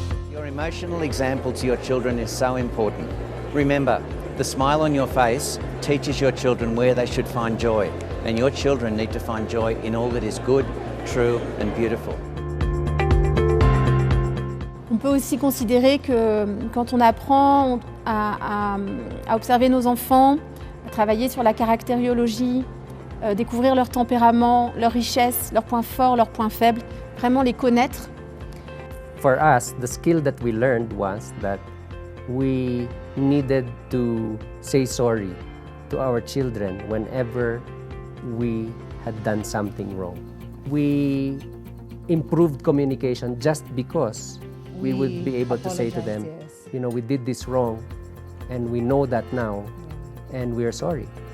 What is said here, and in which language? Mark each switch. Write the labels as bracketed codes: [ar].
[en] Your emotional example to your children is so important. Remember, the smile on your face teaches your children where they should find joy, and your children need to find joy in all that is good, true and beautiful. [fr] On peut aussi considérer que quand on apprend à observer nos enfants, à travailler sur la caractériologie, découvrir leur tempérament, leurs richesses, leurs points forts, leurs points faibles, vraiment les connaître. [en] For us, the skill that we learned was that we needed to say sorry to our children whenever we had done something wrong. We improved communication just because we would be able to say to them, we did this wrong and we know that now and we're sorry.